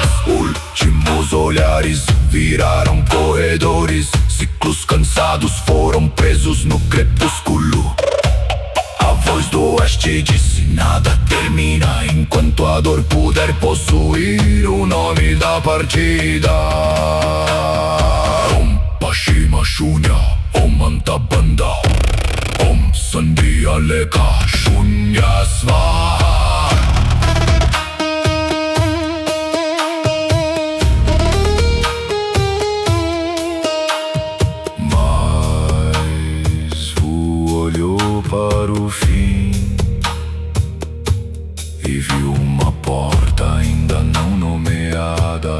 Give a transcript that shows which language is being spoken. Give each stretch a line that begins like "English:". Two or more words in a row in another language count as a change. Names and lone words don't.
Portuguese: Últimos olhares viraram corredores. Ciclos cansados foram presos no crepúsculo. A voz do oeste disse: nada termina enquanto a dor puder possuir o nome da partida.
Sanskrit: ॐ पश्चिम शून्य, ॐ अन्तबन्ध, ॐ सन्ध्या लेखा शून्य स्वाहा.
Portuguese: Para o fim e viu uma porta ainda não nomeada.